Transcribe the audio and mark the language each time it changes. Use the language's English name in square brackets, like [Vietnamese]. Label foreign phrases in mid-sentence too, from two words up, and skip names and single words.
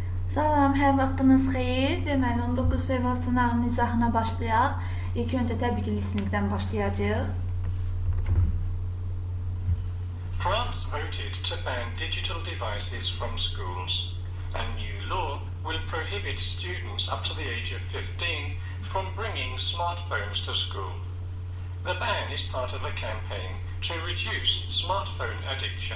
[Azerbaijani] Salam, hər vaxtınız xeyir. Deməli, 19 Fevral Sınağının izahına başlayaq. İlk öncə təbii ki, listeningdən başlayacağıq. [English] France voted to ban digital devices from schools. A new law will prohibit students up to the age of 15 from bringing smartphones to school. The ban is part of a campaign to reduce smartphone addiction.